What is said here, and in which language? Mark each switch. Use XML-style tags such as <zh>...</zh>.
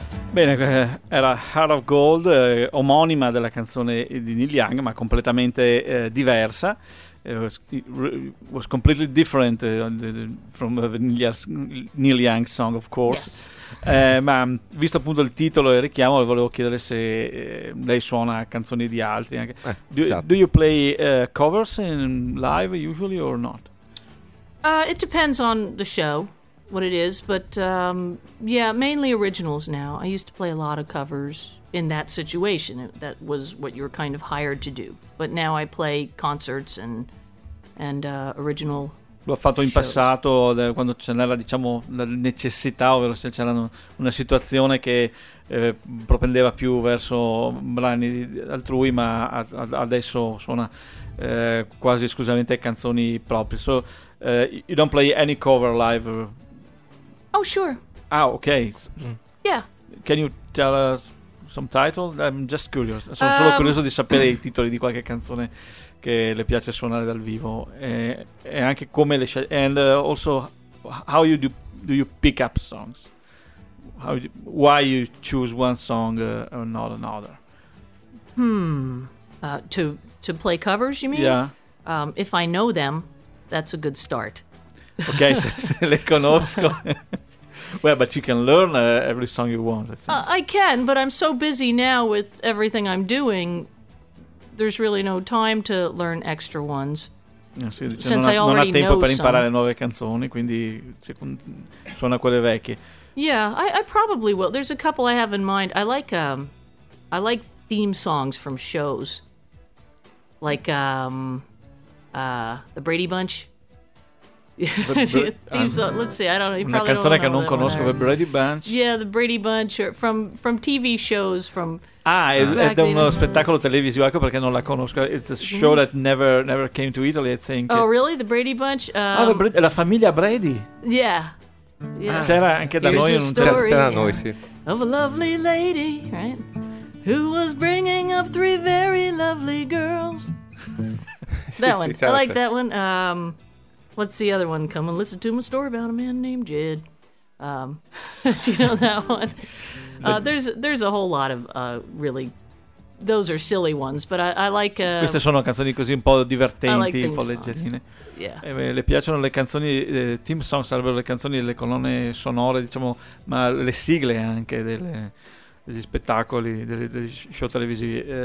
<it>Bene, era Heart of Gold, omonima della canzone di Neil Young, ma completamente diversa.</it> <en>was completely different from Neil Young's song, of course. Yes.</en> <it>Ma visto appunto il titolo e il richiamo, volevo chiedere se lei suona canzoni di altri. Anche.</it> <en>Do you play covers in live usually or not? It depends on the show, what it is, but yeah, mainly originals now. I used to play a lot of covers in that situation. That was what you were kind of hired to do. But now I play concerts and original.</en> <it>Lo ha fatto in passato quando ce n'era, diciamo, la necessità, ovvero se c'era una situazione che propendeva più verso brani altrui, ma adesso suona quasi esclusivamente canzoni proprie.</it> <en>So you don't play any cover live? Oh, sure. Ah, okay. Yeah. Can you tell us some title? I'm just curious.</en> <it>Sono solo curioso di sapere i titoli di qualche canzone che le piace suonare dal vivo. E anche come le scegli.</it> <en>And also, how you do you pick up songs? Why you choose one song or not another? To play covers, you mean? Yeah. If I know them, that's a good start.</en> <it>Ok, se le conosco.</it> <en>Well, but you can learn every song you want, I think. I can, but I'm so busy now with everything I'm doing, there's really no time to learn extra ones.</en> <it>Sì, cioè since non, I already non ha tempo know per imparare some. Nuove canzoni, quindi suona quelle vecchie.</it> <en>Yeah, I probably will. There's a couple I have in mind. I like theme songs from shows. Like The Brady Bunch. Let's see. I don't know. You</en> <it>una canzone che non conosco, the Brady Bunch.</it> <en>Yeah, the Brady Bunch from TV shows from.</en> <it>Ah, è da uno spettacolo televisivo, ecco perché non la conosco.</it> <en>It's a show that never came to Italy, I think. Oh, really? The Brady Bunch?</en> <it>La famiglia Brady.</it> <en>Yeah. Yeah.</en> <it>C'era anche da</it> <en>Here's</en> <it>noi un c'era noi sì.</it> <en>Of a lovely lady, right? Who was bringing up three very lovely girls? That one.</en> <it>Sì,</it> <en>I like that one. What's the other one? Come and listen to my story about a man named Jed. do you know that one? There's a whole lot of really, those are silly ones, but I like.</en> <it>Queste sono canzoni così un po' divertenti, un po' leggerine.</it> <en>Yeah.</en> <it>Le piacciono le canzoni theme songs, sarebbero le canzoni delle colonne sonore, diciamo, ma le sigle anche degli spettacoli, degli show televisivi.</it>